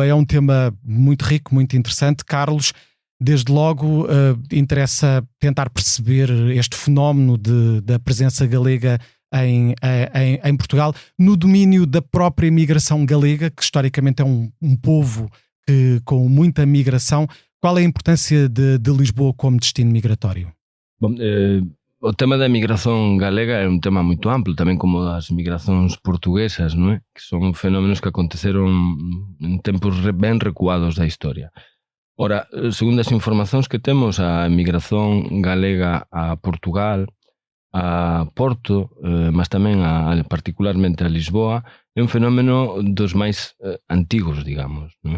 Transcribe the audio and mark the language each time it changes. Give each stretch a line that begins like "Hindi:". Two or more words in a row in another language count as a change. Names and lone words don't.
Portuguese: É um tema muito rico, muito interessante. Carlos, desde logo interessa tentar perceber este fenómeno da presença galega em Portugal, no domínio da própria imigração galega, que historicamente é um povo com muita migração. Qual é a importância de Lisboa como destino migratório? Bom,
Galician: O tema da migración galega é un tema moito amplo, tamén como as migracións portuguesas, non é? Que son fenómenos que aconteceron en tempos ben recuados da historia. Ora, segundo as informacións que temos, a migración galega a Portugal, a Porto, mas tamén particularmente a Lisboa, é un fenómeno dos máis antigos, digamos, non é?